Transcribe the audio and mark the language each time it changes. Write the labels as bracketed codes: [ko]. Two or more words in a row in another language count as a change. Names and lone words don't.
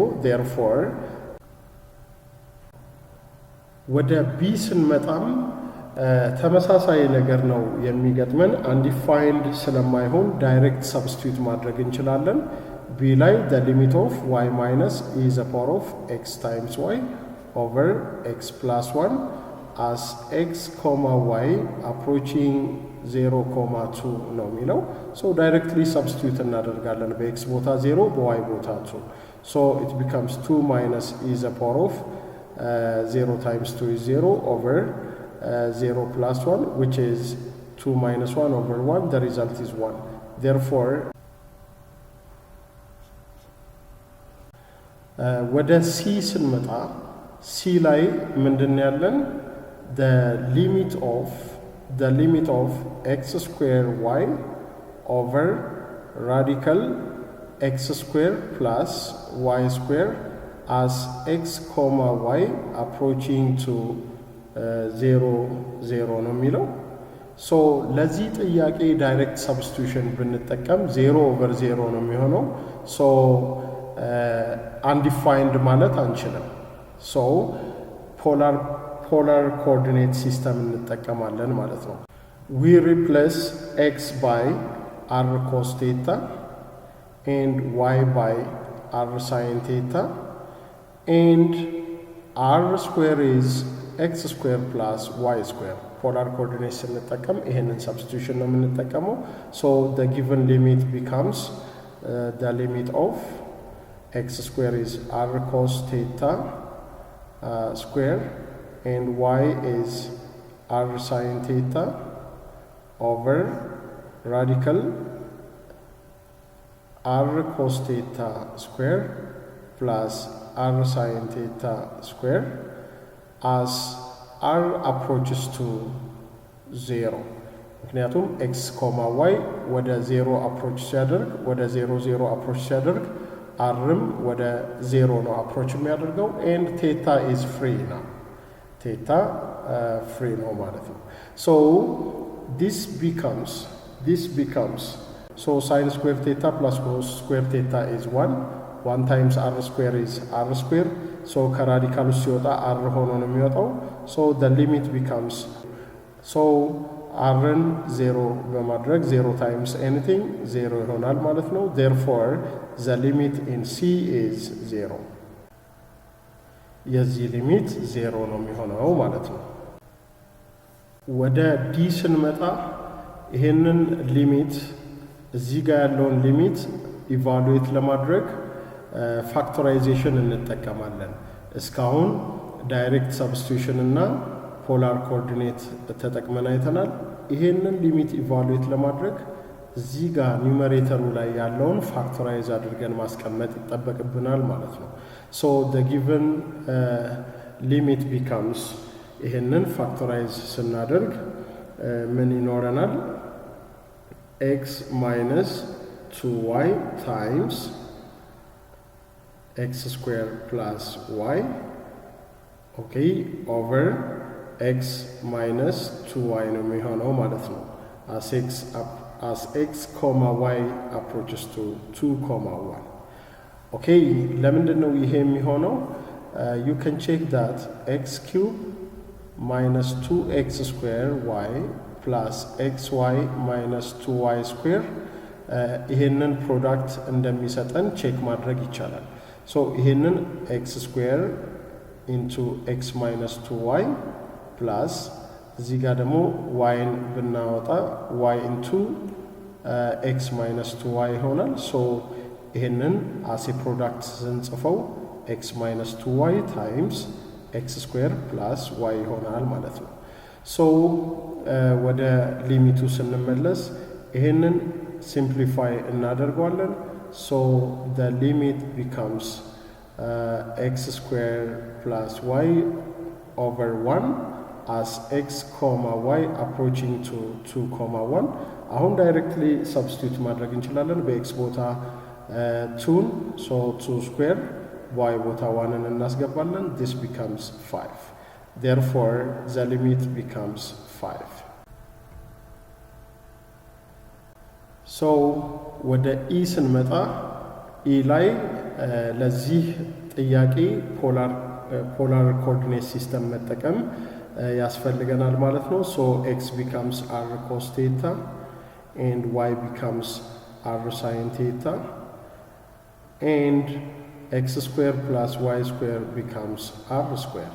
[am] therefore ወደ ቢ ስንመጣም ተመሳሳይ ነገር ነው የሚገጥመን። አንዲፋይንድ ስለማይሆን [en] direct substitute [am] ማድረግ እንችላለን። ቢ ላይ [en] the limit of y minus e the power of x times y over x plus 1 as x comma y approaching 0 comma 2 [am] ነው የሚለው። [en] so directly substitute [am] እናደርጋለን። በኤክስ ቦታ 0 በዋይ ቦታ 2 [en] so it becomes 2 minus e the power of 0 times 2 is 0 over 0 plus 1 which is 2 minus 1 over 1. the result is 1. [am] therefore ወደ ሲ ስንመጣ ሲ ላይ ምንድን ያለን [en] the limit of x square y over radical x square plus y square as x comma y approaching to 0 0 [am] ነው የሚለው። ሶ ለዚህ ጥያቄ [en] direct substitution ብንጠቀም 0 over 0 [am] ነው የሚሆነው። ሶ አንዲፋይንድ ማለት አንችልም። [en] so polar coordinate system [am] እንጠቀማለን ማለት ነው። [en] we replace x by r cos theta and y by r sin theta and r square is x square plus y square. polar coordinate [am] ስንጠቀም ይሄንን ሰብስቲቱሽን ነው የምንጠቀመው። [en] so the given limit becomes the limit of x square is r cos theta square and y is r sin theta over radical r cos theta square plus r sin theta square as r approaches to 0. [am] ምክንያቱም [en] x comma y [am] ወደ 0 approach ሲያደርግ ወደ 0 0 approach ሲያደርግ rም ወደ 0 ነው approach የሚያደርገው [en] and theta is free now. theta free [am] ነው ማለት ነው። [en] so this becomes so sin square theta plus cos square theta is 1 times r square is r square. so [am] ከራዲካሉ ሲወጣ r ሆኖ ነው የሚወጣው። [en] so the limit becomes so [am] rን 0 በማድረግ [en] 0 times anything 0 [am] ይሆናል ማለት ነው። [en] therefore the limit in c is 0. [am] የዚህ ሊሚት 0 ነው የሚሆነው ማለት ነው። ወደ ዲ ስንመጣ ይሄንን ሊሚት እዚህ ጋር ያለውን ሊሚት ኢቫሉዌት ለማድረግ ፋክቶራይዜሽን እንጠቀማለን። እስካሁን [en] direct substitution [am] እና [en] polar coordinate [am] ተጠቅመን አይተናል። ይሄንን ሊሚት ኢቫሉዌት ለማድረግ እዚህ ጋር ኒውመሬተሩ ላይ ያለውን ፋክቶራይዝ አድርገን ማስቀመጥ ይጠበቅብናል ማለት ነው። [en] so the given limit becomes [am] ይሄንን ፋክቶራይዝ ስናደርግ ምን ይኖረናል? [en] x minus 2y times x square plus y okay over x minus 2y [am] ነው የሚሆነው ማለት ነው። [en] as x comma y approaches to 2 comma 1. [am] Okay, ለምንድን ነው ይሄ የሚሆነው? [en] You can check that x cube minus 2x square y plus xy minus 2y square [am] ይሄንን ፕሮዳክት እንደሚሰጠን ቼክ ማድረግ ይቻላል። ሶ ይሄንን [en] x square into x minus 2y plus [am] እዚህ ጋር ደግሞ yን ብናወጣ y [en] into x minus 2y [am] ይሆናል። ሶ ይሄንን [en] as a product [am] ስንጽፈው x [en] minus 2y times x square plus y [am] ይሆናል ማለት ነው። ሶ ወደ ሊሚቱ ስንመለስ ይሄንን [en] simplify እናደርገዋለን። So the limit becomes x square plus y over 1 as x comma y approaching to 2 comma 1. [am] አሁን [en] directly substitute [am] ማድረግ እንችላለን በx ቦታ 2 [en] so 2 square [am] y ቦታ 1 እናስገባለን. [en] This becomes 5. Therefore the limit becomes 5. So [am] ወደ e ስንመጣ e ላይ ለዚህ ጥያቄ [en] polar coordinate system [am] መጠቀም ያስፈልገናል ማለት ነው። [en] So x becomes r cos theta and y becomes r sin theta and x square plus y square becomes r square.